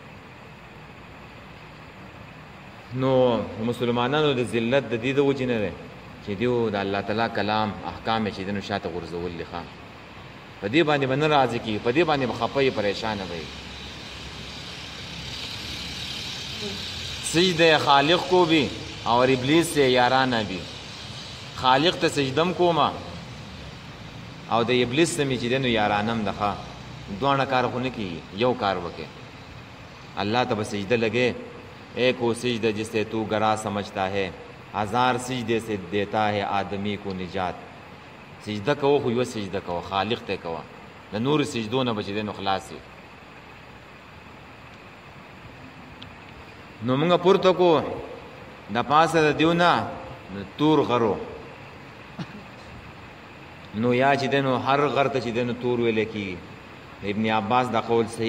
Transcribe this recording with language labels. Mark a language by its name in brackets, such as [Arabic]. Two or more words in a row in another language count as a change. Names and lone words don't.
[Pashto] نو مسلمانانو د ذلت د دې د وجې نه دی چې دیو د الله تعالی کلام احکام چې دی نو شاته غورځول دي ښه په دې باندې به نه راضي کېږي په دې باندې به خفه یې پریشانه به [Urdu] سجده خالق کو بھی اور ابلیس سے یارانه بھی [Pashto] خالق ته سجدم کوما او د ابلیس سمې چې دی نو یارانم دخه دواړه کار خو نه کېږي یو کار وکړې الله ته به سجده لګے [Urdu] ایک وہ سجدہ جسے تو گرا سمجھتا ہے ہزار سجدے سے دیتا ہے آدمی کو نجات [Pashto] سجده کوو خو یو سجده کوو خالق ته کوه د نورو سجدو نه به چې دی نو خلاص وي نو مونږ پورته کو د پاسه د دیو نه تور غرو نو یا چې دی نو هر غر ته چې دی نو تور ویلی کېږي ابن عباس دا قول صحیح